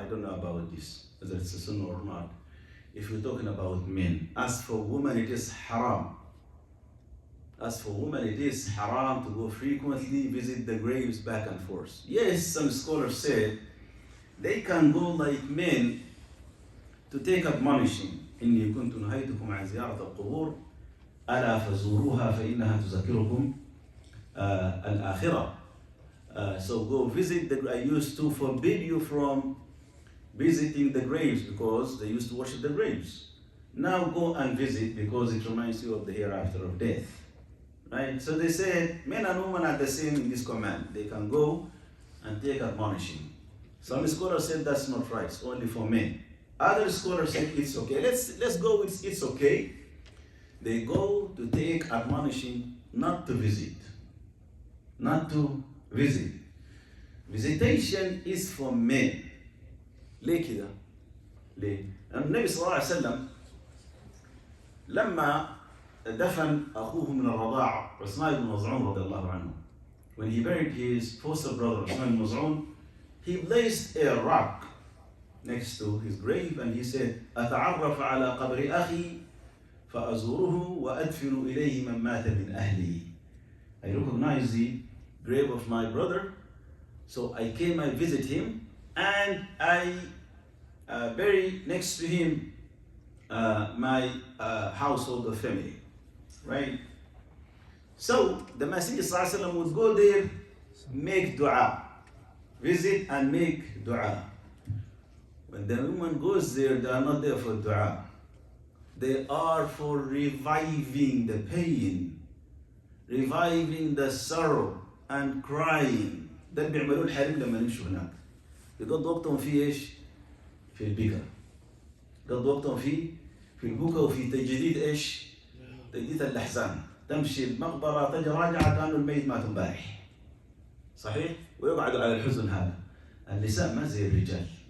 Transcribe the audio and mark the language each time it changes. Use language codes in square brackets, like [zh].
[en] I don't know about this, whether it's a sunnah or not. If you're talking about men, as for women, it is haram. As for women, it is haram to go frequently visit the graves back and forth. Yes, some scholars said they can go like men to take admonishing. [ar] إني كنت نهيتكم عن زيارة القبور ألا فزوروها فإنها تذكركم الآخرة. [en] So go visit I used to forbid you from visiting the graves because they used to worship the graves. Now go and visit because it reminds you of the hereafter of death. Right? So they said men and women are the same in this command. They can go and take admonishing. Some scholars said that's not right, it's only for men. Other scholars said it's okay. Let's go with it's okay. They go to take admonishing, not to visit. Not to visit. Visitation is for men. [ar] ليه كده؟ ليه؟ النبي صلى الله عليه وسلم لما دفن أخوه من الرضاعة عثمان بن مظعون رضي الله عنه, [en] when he buried his foster brother Uthman bin Maz'un, he placed a rock next to his grave and he said, [ar] أتعرف على قبر أخي فأزوره وأدفن إليه من مات من أهلي. [en] I recognize the grave of my brother, so I came and visit him and I bury next to him my household of family. Right? So the Messenger ﷺ would go there, make dua, visit and make dua. When the woman goes there, they are not there for dua. They are for reviving the pain, reviving the sorrow and crying. [ar] ده اللي بيعملوه الحريم لما يمشوا هناك. يقضوا وقتهم في ايش؟ في البكا. يقضوا وقتهم في البكا وفي تجديد ايش؟ تجديد الأحزان. تمشي المقبرة تجي راجعة كأنه الميت مات امبارح. صحيح؟ ويقعدوا على الحزن هذا. النساء ما زي الرجال.